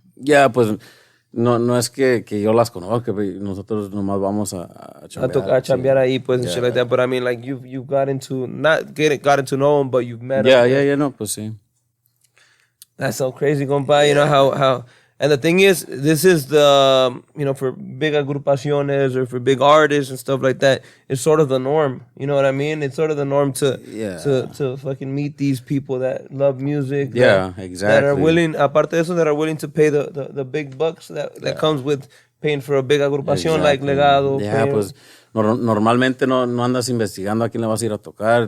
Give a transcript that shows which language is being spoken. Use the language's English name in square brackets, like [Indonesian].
[Spanish] Yeah, pues no es que yo las conozca, nosotros nomás vamos a chambear. A chambear ahí, pues, [English] and shit like that. But I mean, like, you got into, got to know them, but you've met them. [Spanish] Yeah, no, pues sí. [English] That's so crazy, compa. You know how, and the thing is, this is the, for big agrupaciones or for big artists and stuff like that, it's sort of the norm. You know what I mean? It's sort of the norm to fucking meet these people that love music. Yeah, exactly. That are willing, [Spanish] aparte de eso, [English] that are willing to pay the big bucks that comes with paying for a big agrupación like Legado. [Spanish] Yeah, pues normalmente no andas investigando a quién le vas a ir a tocar.